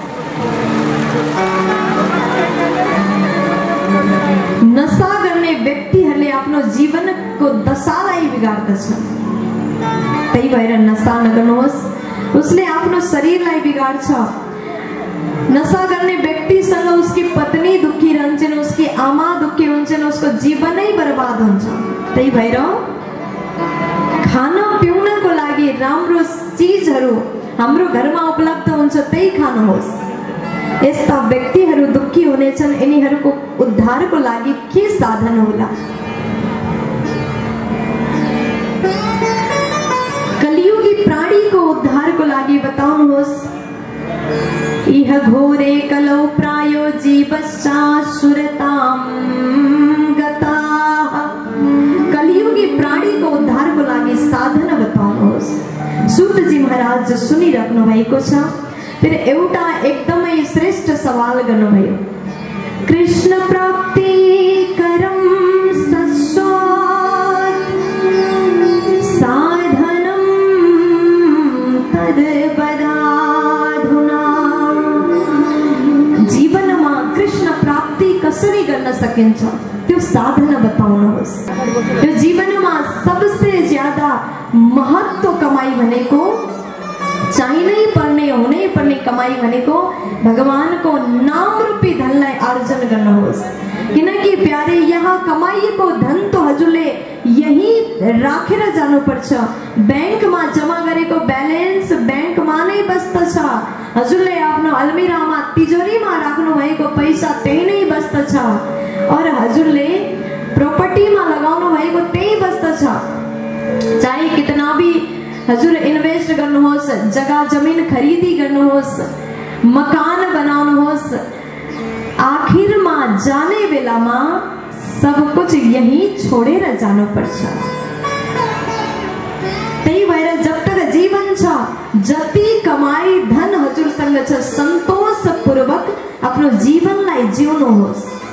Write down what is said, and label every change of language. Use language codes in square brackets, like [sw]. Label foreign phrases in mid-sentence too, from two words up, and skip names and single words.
[ne] नशा गर्ने व्यक्तिहरूले आफ्नो जीवनको दशालाई बिगार्दछ। त्यही भएर नशा नगर्नुहोस्। उसले आफ्नो शरीरलाई बिगार्छ। नशा गर्ने व्यक्तिसँग उसकी पत्नी दुखी रहन्छन्, उसकी आमा दुखी हुन्छन्, उसको जीवनै बर्बाद हुन्छ। त्यही भएर खान पिउनको लागि राम्रो चीजहरू हाम्रो घरमा उपलब्ध हुन्छ, त्यही खानुहोस्। यस्ता व्यक्तिहरू दुखी हुनेछन्, यिनीहरूको उद्धारको लागि के साधन होला? कलियुगी प्राणीको उद्धारको लागि बताउनुहोस्। [sa] इह घोरे कलौ प्रायो जीवश्चासुरतां गताः। [ne] कलियुगी प्राणीको उद्धारको लागि साधन बताउनुहोस्। सूतजी महाराज सुनिराख्नु भएको छ। फिर एउटा एकदमै श्रेष्ठ सवाल गर्नुभयो। [sa] कृष्ण प्राप्ति करम सस्वात् साधनम तद्वदाधुना। [ne] जीवनमा कृष्ण प्राप्ति कसरी गर्न सकिन्छ त्यो साधन बताउनुहोस्। यो जीवनमा [hi] सबसे ज्यादा [ne] महत्त्व कमाई भनेको, चाहिनै पर्ने, हुनै पर्ने कमाई भनेको भगवानको नाम रूपी धनलाई आर्जन गर्नुहोस्। किनकि प्यारे, यहाँ कमाइएको धन त हजुरले यही राखेर जानुपर्छ। ब्याङ्कमा जम्मा गरेको ब्यालेन्स ब्याङ्कमा नै बस्दछ। हजुरले आफ्नो अलमिरामा तिजोरीमा राख्नु भएको पैसा त्यही नै बस्दछ। और हजुरले प्रोपर्टीमा लगाउनु भएको त्यही बस्दछ। [hi] चाहे कितना भी [ne] हजुर इन्वेस्ट गर्नुहोस्, जग्गा जमिन खरीदी गर्नुहोस्, मकान बनाउनुहोस्, आखिरमा जाने बेलामा [hi] सब कुछ [ne] यही छोडेर जानुपर्छ। त्यही भएर [hi] जब तक [ne] जीवन छ, जति कमाई धन हजुरसँग छ, सन्तोषपूर्वक आफ्नो जीवनलाई जिउनुहोस्।